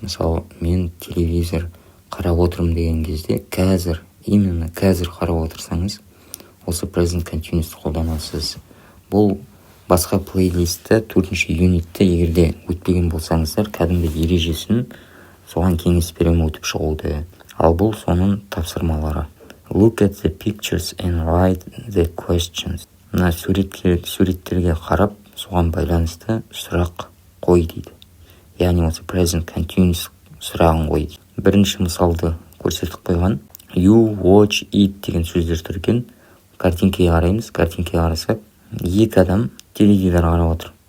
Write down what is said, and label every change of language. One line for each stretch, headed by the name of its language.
Kazakh: Мысалы, мен телевизор қарап отырмын деген кезде қазір, именно қазір қарап отырсаңыз, осы present continuous қолданасыз. Бұл басқа плейлистті төртінші юнитті егерде өтпеген болсаңыздар, кәдімгі ережесін соған кеңес беремін өтіп шығуды. Ал бұл соның тапсырмалары.
English: Look at the pictures and write the questions.
Kazakh: Мына суреттерге қарап, соған байланысты сұрақ қой дейді. Яғни осы present continuous сұрағын қой дейді. Бірінші мысалды көрсетіп қойған.
English: You watch it
Kazakh: деген сөздер тұр екен. Картинкеге қараймыз. Картинкеге қарасақ, екі адам теледидар қарап отыр.